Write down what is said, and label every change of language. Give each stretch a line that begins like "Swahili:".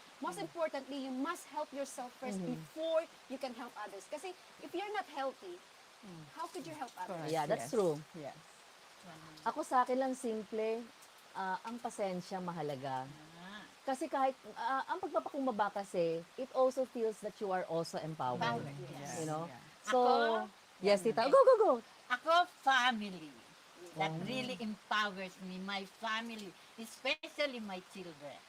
English: Most importantly, you must help yourself first before you can help others. Kasi if you're not healthy, how could you help others? Yeah, that's true. Yes.
Filipino: Ako sa akin lang simple, ang pasensya mahalaga. Kasi kahit, ang pagpapakumbaba kasi,
English: it also feels that you are also empowered. Yes. You know? Yeah. So,
Filipino: Ako,
English: yes, Tita. Go.
Filipino: Ako, family.
English: That really empowers me. My family, especially my children.